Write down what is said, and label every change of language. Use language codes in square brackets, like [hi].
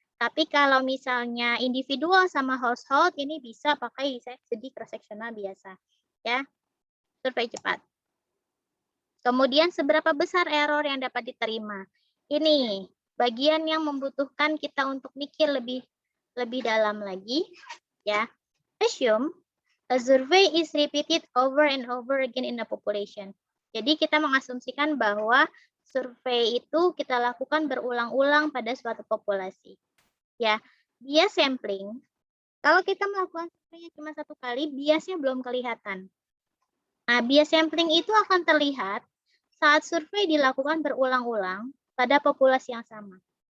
[id] Tapi kalau misalnya individual sama household ini bisa pakai studi cross sectional biasa, ya. Survei cepat. Kemudian seberapa besar error yang dapat diterima? Ini bagian yang membutuhkan kita untuk mikir lebih dalam lagi, ya. [en] Assume a survey is repeated over and over again in a population. [id] Jadi kita mengasumsikan bahwa survei itu kita lakukan berulang-ulang pada suatu populasi. Ya, bias sampling. Kalau kita melakukan survei cuma satu kali, biasnya belum kelihatan. Nah, bias sampling itu akan terlihat saat survei dilakukan berulang-ulang pada populasi yang sama.